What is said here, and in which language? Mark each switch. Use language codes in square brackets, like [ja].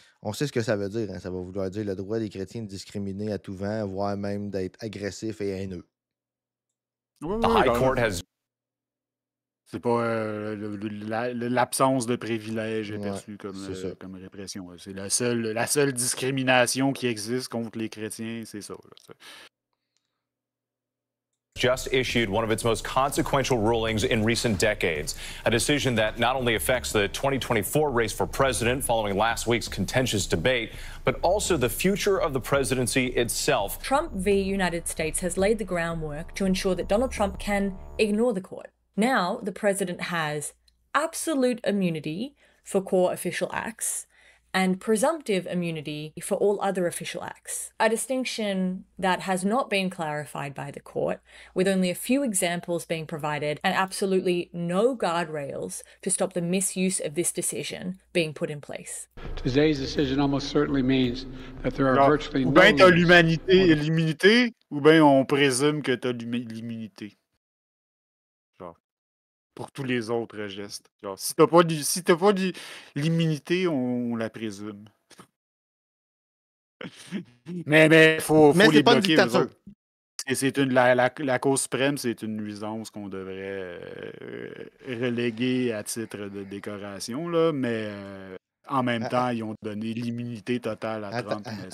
[fr] On sait ce que ça veut dire. Hein. Ça va vouloir dire le droit des chrétiens de discriminer à tout vent, voire même d'être agressif et haineux. [en] The High Court has. [fr] C'est pas l'absence de privilèges est perçue comme répression. C'est la seule discrimination qui existe contre les chrétiens, c'est ça. Là. [en] Just issued one of its most consequential rulings in recent decades, a decision that not only affects the 2024 race for president following last week's contentious debate, but also the future of the presidency itself. Trump v. United States has laid the groundwork to ensure that Donald Trump can ignore the court. Now, the president has absolute immunity for core official acts and presumptive immunity for all other official acts, a distinction that has not been clarified by the court, with only a few examples being provided and absolutely no guardrails to stop the misuse of this decision being put in place. Today's decision almost certainly means that there are virtually no... [fr] Ou bien t'as l'immunité, ou bien on présume que t'as l'immunité. Pour tous les autres gestes. Genre, si t'as pas l'immunité, on la présume. mais faut les bloquer, eux autres. La Cour suprême, c'est une nuisance qu'on devrait reléguer à titre de décoration, là, mais en même temps, ils ont donné l'immunité totale à Trump.